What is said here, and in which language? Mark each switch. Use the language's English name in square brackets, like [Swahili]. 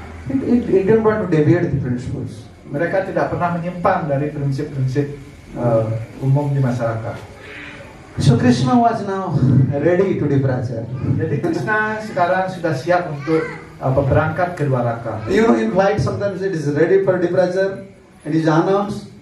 [English] It don't want to deviate the principles. [Indonesian] Mereka tidak pernah menyimpang dari prinsip-prinsip umum di masyarakat. [English] So Krishna was now ready to departure. [Indonesian] Jadi Krishna sekarang sudah siap untuk berangkat ke Dwaraka. [English] You know, in flight sometimes it is ready for departure and is announced.